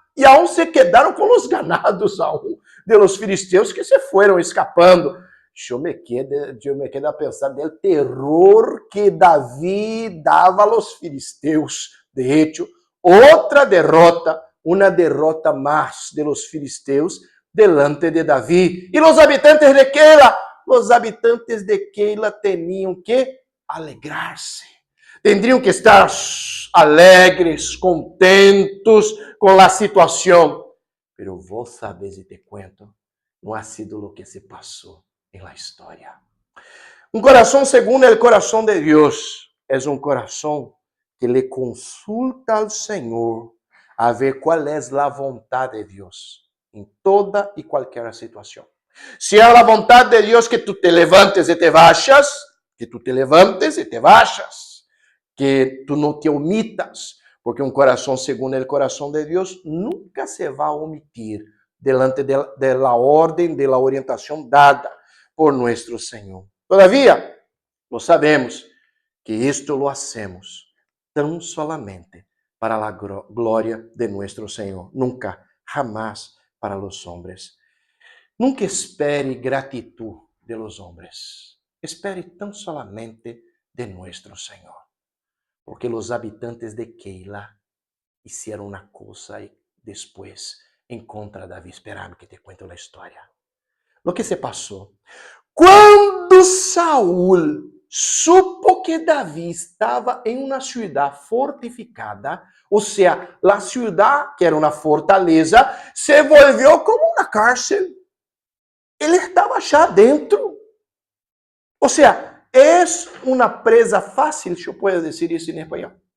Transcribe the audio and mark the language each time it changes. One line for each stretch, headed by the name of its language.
Portuguese: E aún se quedaram com os ganados aún de los filisteus que se foram escapando. Eu me quedo a pensar do terror que Davi dava aos filisteus. De hecho, outra derrota, uma derrota mais de los filisteus delante de Davi. E os habitantes de Keila? Os habitantes de Keila tinham que alegrar-se. Teriam que estar alegres, contentos com a situação.
Spanish: Pero vos sabes e te cuento,
Portuguese: não ha sido lo que se passou em la história. Um coração segundo o coração de Deus é um coração
Spanish: que le consulta al Señor a ver cuál es la voluntad de Dios en toda y cualquier situación. Si es la voluntad de Dios que tú te levantes y te vayas, que tú te levantes y te vayas, que tú no te omitas, porque un corazón según el corazón de Dios nunca se va a omitir delante de la orden, de la orientación dada por nuestro Señor. Todavía, lo sabemos, que esto lo hacemos tan solamente para la gloria de nuestro Señor, nunca, jamás para los hombres. Nunca espere gratitud de los hombres, espere tan solamente de nuestro Señor, porque los habitantes de Keila hicieron una cosa y después en contra de David. Espérame que te cuento la historia. Lo que se pasó.
Portuguese: Quando Saul supo que Davi estava em uma ciudad fortificada, ou seja, a ciudad, que era uma fortaleza, se volvió como uma cárcel. Ele estava já dentro. Ou seja, é uma presa fácil, se eu posso dizer isso em espanhol.